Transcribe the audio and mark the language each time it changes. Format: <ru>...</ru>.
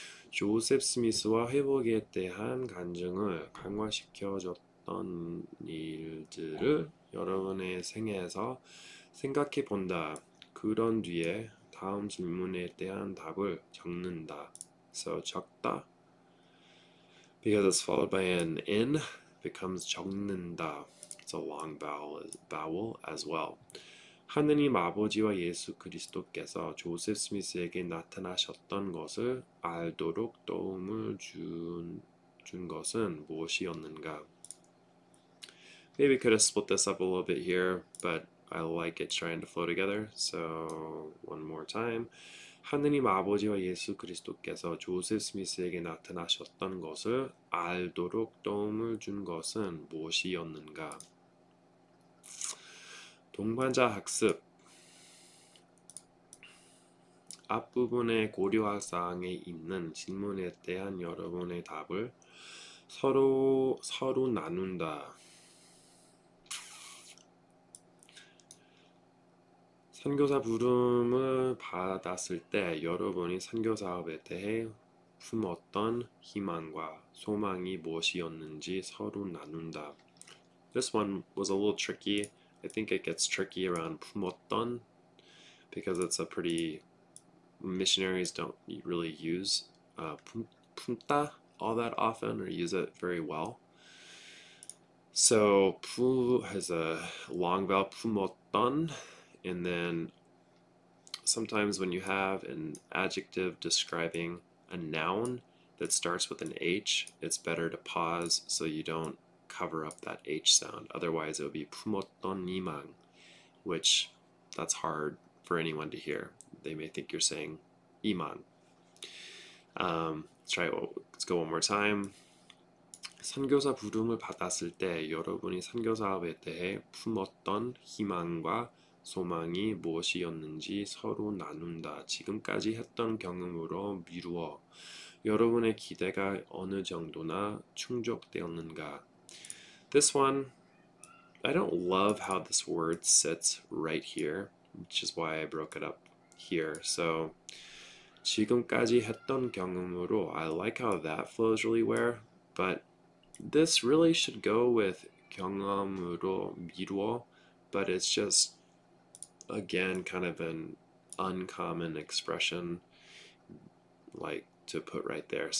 <ko>조셉 스미스와 회복에 대한 간증을 강화시켜줬던 일들을 여러분의 생애에서 생각해 본다. 그런 뒤에 다음 질문에 대한 답을 적는다.</ko> <en>So 적다, because it's followed by an N, becomes 적는다. It's a long vowel as well.</en> <ko>하느님 아버지와 예수 그리스도께서 조셉 스미스에게 나타나셨던 것을 알도록 도움을 준 것은 무엇이었는가?</ko> <en>Maybe could have split this up a little bit here, but I like it trying to flow together. So one more time.</en> <ko>하느님 아버지와 예수 그리스도께서 조셉 스미스에게 나타나셨던 것을 알도록 도움을 준 것은 무엇이었는가? 동반자 학습. 앞부분에 고려할 사항에 있는 질문에 대한 여러분의 답을 서로 나눈다. 선교사 부름을 받았을 때 여러분이 선교 사업에 대해 품었던 희망과 소망이 무엇이었는지 서로 나눈다.</ko> <en>This one was a little tricky. I think it gets tricky around 품었던 because it's a pretty missionaries don't really use 품다 all that often or use it very well. So 푸 has a long vowel 품었던. And then sometimes when you have an adjective describing a noun that starts with an H, it's better to pause so you don't cover up that H sound. Otherwise it would be</en> <ko>품었던 희망,</ko> <en>which that's hard for anyone to hear. They may think you're saying 희망. Let's go one more time.</en> <ko>선교사 부름을 받았을 때 여러분이 선교 사업에 대해 품었던 희망과 소망이 무엇이었는지 서로 나눈다. 지금까지 했던 경험으로 미루어 여러분의 기대가 어느 정도나 충족되었는가?</ko> <en>This one, I don't love how this word sits right here, which is why I broke it up here. So</en> <ko>지금까지 했던 경험으로,</ko> <en>I like how that flows really well, but this really should go with</en> <ko>경험으로 미루어,</ko> <en>but it's just, again, kind of an uncommon expression like to put right there.</en>